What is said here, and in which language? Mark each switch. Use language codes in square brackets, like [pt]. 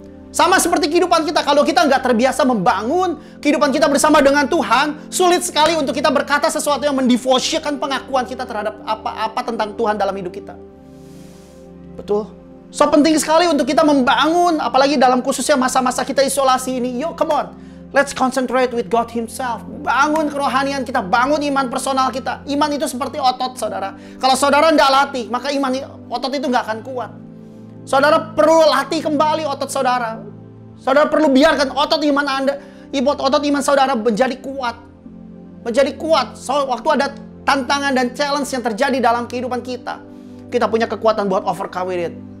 [id] Sama seperti kehidupan kita, kalau kita nggak terbiasa membangun kehidupan kita bersama dengan Tuhan, sulit sekali untuk kita berkata sesuatu yang mendivosikan pengakuan kita terhadap apa-apa tentang Tuhan dalam hidup kita. Betul? So penting sekali untuk kita membangun, apalagi dalam khususnya masa-masa kita isolasi ini. [en] Yo, come on, let's concentrate with God Himself. [id] Bangun kerohanian kita, bangun iman personal kita. Iman itu seperti otot, saudara. Kalau saudara nggak latih, maka otot itu nggak akan kuat. Saudara perlu latih kembali otot saudara. Saudara perlu biarkan otot iman saudara menjadi kuat. Menjadi kuat. So, waktu ada tantangan dan challenge yang terjadi dalam kehidupan kita, kita punya kekuatan buat [en] overcome it.